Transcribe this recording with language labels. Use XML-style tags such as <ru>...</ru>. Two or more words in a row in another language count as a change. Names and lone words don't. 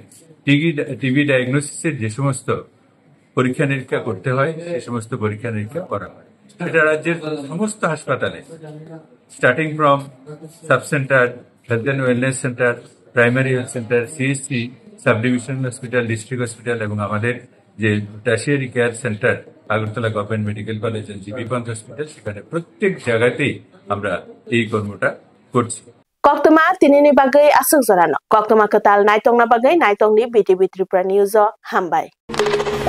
<en>TB diagnosis</en> <bn>যে সমস্ত পরীক্ষা নিরীক্ষা করতে হয় সে সমস্ত পরীক্ষা নিরীক্ষা করা হয় এটা রাজ্যের সমস্ত হাসপাতালে</bn> <en>starting from sub centre health and wellness centre primary health centre CSC sub division hospital district hospital</en> <bn>এবং আমাদের যে</bn> <en>tertiary care centre</en> <bn>আগরতলা গভর্নমেন্ট মেডিকেল কলেজ এন্ড জিবি পন্থ হসপিটাল সেখানে প্রত্যেক জায়গাতেই আমরা এই কর্মটা করছি</bn> <trp>Koktoma tinini bagai asuk zorano koktoma ketal naitongna bagai naitongni BTV Tripura News hambai</trp>